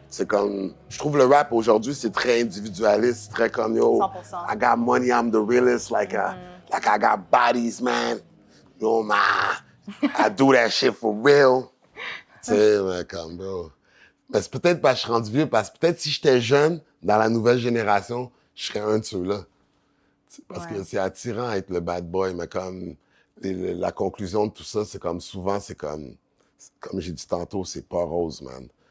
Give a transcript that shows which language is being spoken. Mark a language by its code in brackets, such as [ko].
[fr] C'est comme, je trouve le rap aujourd'hui, c'est très individualiste, très comme, yo, 100%. [en] I got money, I'm the realest, like I got bodies, man. Yo, man, I do that shit for real. [fr] Tu sais, mais comme, bro. Mais c'est peut-être parce que je suis rendu vieux, parce que peut-être si j'étais jeune, dans la nouvelle génération, je serais un de ceux-là. Parce que c'est attirant être le bad boy, mais comme la conclusion de tout ça, c'est comme souvent, c'est comme j'ai dit tantôt, c'est pas rose, man.